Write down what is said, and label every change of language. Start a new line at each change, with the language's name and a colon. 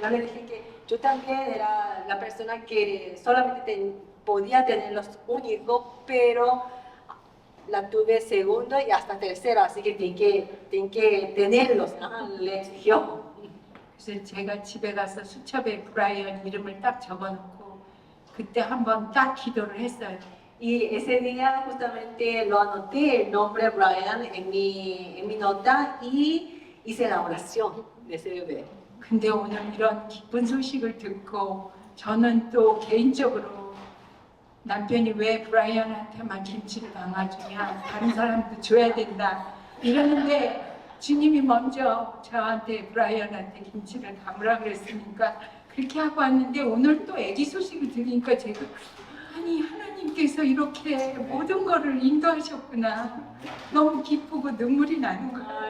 Spanish: Yo le dije que yo también era la persona que solamente podía tener un hijo, pero la tuve segundo y hasta tercero, así que tienen que tenerlos, ¿no? Le exigió.
Korean: 그래서 제가 집에 가서 수첩에 브라이언 이름을 딱 적어놓고 그때 한번 딱 기도를 했어요.
Spanish: Y ese día justamente lo anoté el nombre Brian en mi nota y hice la oración de ese bebé.
Korean: 근데 오늘 이런 기쁜 소식을 듣고 저는 또 개인적으로 남편이 왜 브라이언한테만 김치를 담아주냐 다른 사람도 줘야 된다 이러는데 주님이 먼저 저한테 브라이언한테 김치를 담으라 그랬으니까 그렇게 하고 왔는데 오늘 또 아기 소식을 들으니까 제가 아니 하나님께서 이렇게 모든 거를 인도하셨구나 너무 기쁘고 눈물이 나는 거예요.